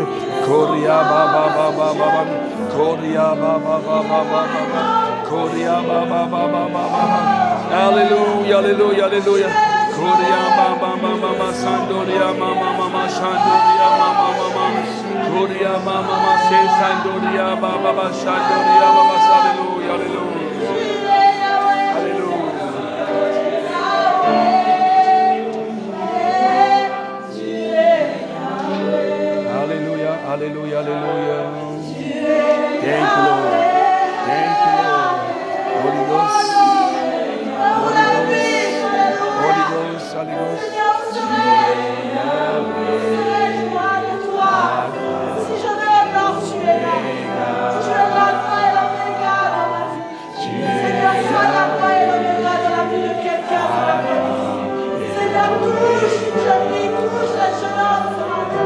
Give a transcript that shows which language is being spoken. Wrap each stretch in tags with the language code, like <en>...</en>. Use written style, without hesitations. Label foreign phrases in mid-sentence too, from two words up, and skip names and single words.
<en>Koria baba Koria baba Koria baba. Hallelujah, hallelujah, hallelujah. Koria baba sandoria mama shandoria mama. Koria mama se sandoria baba shandoria baba. Hallelujah, hallelujah. Hallelujah, hallelujah. Thank you, Lord. Thank you, Lord. Holy Ghost. Holy Ghost. Holy Ghost.</en> <fr>Si je veux alors, tu es là. Tu es l'alpha et l'oméga dans ma vie. Seigneur, sois l'alpha et l'oméga dans la vie de quelqu'un cet après-midi. Seigneur, touche, je prie, touche les jeunes hommes ce matin.</fr>